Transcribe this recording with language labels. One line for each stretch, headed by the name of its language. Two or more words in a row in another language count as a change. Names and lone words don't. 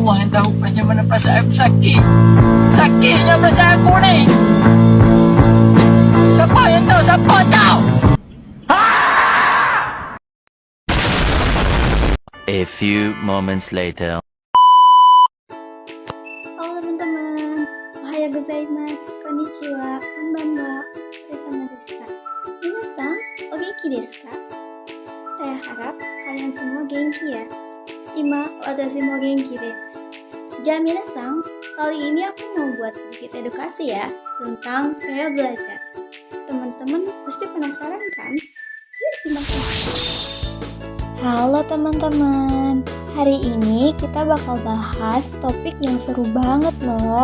Malay: tahu macam mana perasaan aku sakit. Sakitnya perasaan aku ni. Siapa yang tahu? Siapa tahu?
English: A few moments later.
Indonesian: Halo teman-teman,
Japanese: おはようございます、こんにちは、こんばんは、お疲れ様ですか. 皆さん、お元気ですか?
Indonesian: Saya harap kalian semua genki ya.
Japanese: 今、私も元気です. Minasan,
Indonesian: kali ini aku mau buat sedikit edukasi ya tentang gaya belajar. Teman-teman pasti penasaran kan? Yuk simak. Halo teman-teman, hari ini kita bakal bahas topik yang seru banget loh.